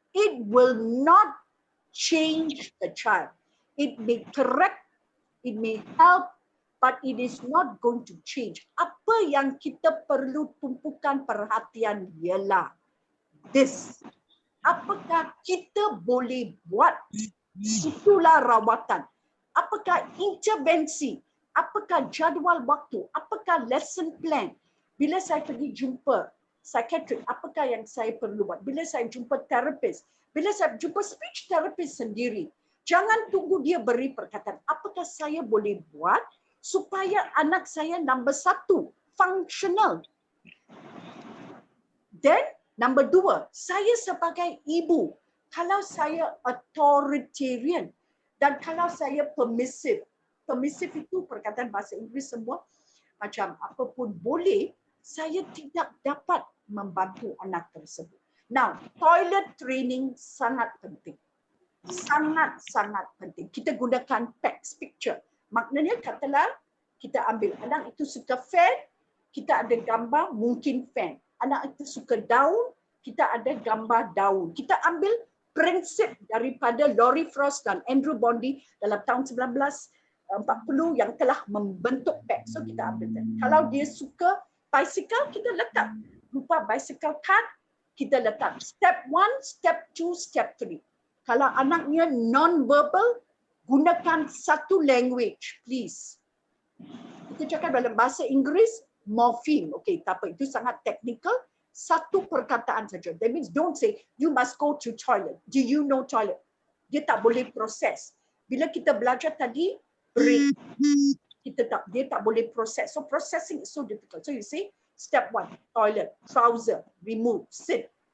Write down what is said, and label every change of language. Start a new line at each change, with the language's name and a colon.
English: It will not change the child. It may correct, it may help, but it is not going to change.
Malay: Apa yang kita perlu tumpukan perhatian ialah this. Apakah kita boleh buat? Itulah rawatan. Apakah intervensi? Apakah jadual waktu? Apakah lesson plan? Bila saya pergi jumpa psychiatrist, apakah yang saya perlu buat? Bila saya jumpa terapis, bila saya jumpa speech therapist sendiri, jangan tunggu dia beri perkataan. Apakah saya boleh buat supaya anak saya number 1, functional.
English: Then number 2,
Malay: saya sebagai ibu, kalau saya authoritarian dan kalau saya permissive, permissive itu perkataan bahasa Inggeris semua macam apapun boleh, saya tidak dapat membantu anak tersebut. Now, toilet training sangat penting. Sangat-sangat penting. Kita gunakan text picture. Maknanya katalah kita ambil anak itu suka fan, kita ada gambar mungkin fan. Anak itu suka daun, kita ada gambar daun. Kita ambil prinsip daripada Laurie Frost dan Andrew Bondi dalam tahun 1940 yang telah membentuk PEC.
English: So
Malay: kita ambil
English: that.
Malay: Kalau dia suka bicycle, kita letak rupa bicycle card, kita letak step 1, step 2, step 3. Kalau anaknya non-verbal, gunakan satu
English: language, please.
Malay: Kita cakap dalam bahasa Inggeris, morpheme. Okay, tak apa, itu sangat technical. Satu perkataan saja.
English: That means don't say, you must go to toilet. Do you know toilet?
Malay: Dia tak boleh proses. Bila kita belajar tadi, break. Dia tak boleh proses.
English: So processing is so difficult. So you say, step 1, toilet, trouser, remove, sit.